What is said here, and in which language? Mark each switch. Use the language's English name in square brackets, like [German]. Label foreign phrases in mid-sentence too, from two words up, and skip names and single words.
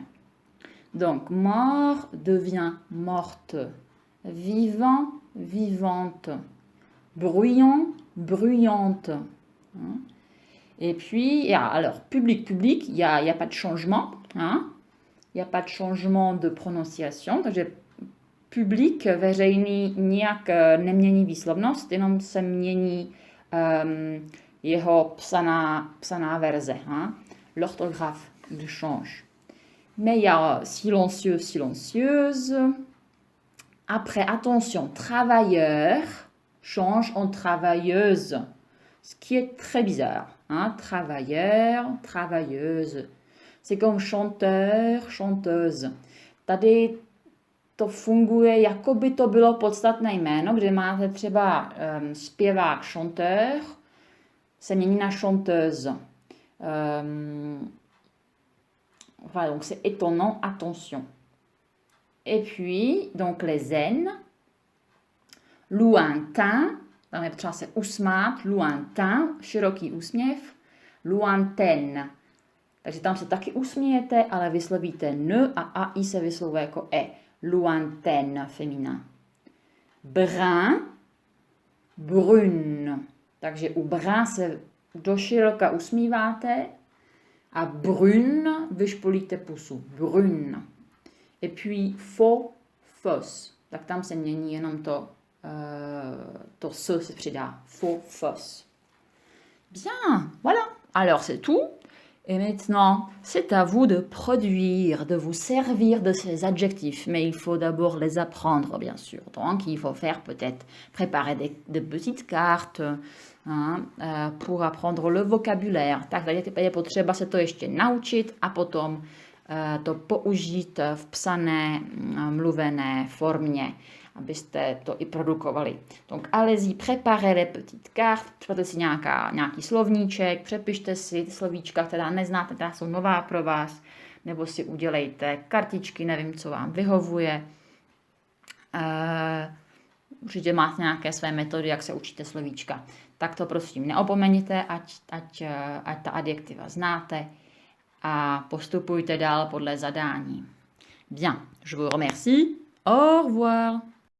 [French] Donc, mort devient morte, vivant, vivante, bruyant, bruyante. Hein. Et puis, alors, public, public, il n'y a pas de changement, hein. Il n'y a pas de changement de prononciation, [Czech] takže publik, veřejný, nijak nemění výslovnost, jenom se mění jeho psaná verze. [French] Hein? L'orthographe, il change. Mais il y a silencieux, silencieuse. Après, attention, travailleur change en travailleuse, ce qui est très bizarre. Hein? Travailleur, travailleuse. C'est comme chanteur, chanteuse. [Czech] Tady to funguje, jako by to bylo podstatné jméno, kde máte třeba zpěvák, chanteur, se mění na chanteuse. [French] Voilà, donc c'est étonnant, attention. Et puis, donc les N, lointain, [Czech] tam je třeba se usmát, lointain, široký úsměv, lointaine. Takže tam se taky usmějete, ale vyslovíte N a AI se vyslovuje jako E. [French] Lointaine, féminin. Brun, brune. [Czech] Takže u brun se doširoka usmíváte a brune vyšpolíte pusu. [French] Brune. Et puis faux, fausse. [Czech] Tak tam se mění jenom to S se přidá. [French] Faux, fausse. Bien, voilà. Alors c'est tout. Et maintenant, c'est à vous de produire, de vous servir de ces adjectifs, mais il faut d'abord les apprendre, bien sûr. Donc, il faut faire peut-être préparer des petites cartes pour apprendre le vocabulaire. [Czech] Tak, tady je potřeba se to ještě naučit a potom to použít v psané, mluvené formě, abyste to i produkovali. [French] Donc, allez-y, préparez les petites cartes, [Czech] připravte si nějaký slovníček, přepište si ty slovíčka, která neznáte, která jsou nová pro vás, nebo si udělejte kartičky, nevím, co vám vyhovuje. Určitě máte nějaké své metody, jak se učíte slovíčka. Tak to prosím neopomeňte, ať ta adjektiva znáte a postupujte dál podle zadání. [French] Bien, je vous remercie. Au revoir.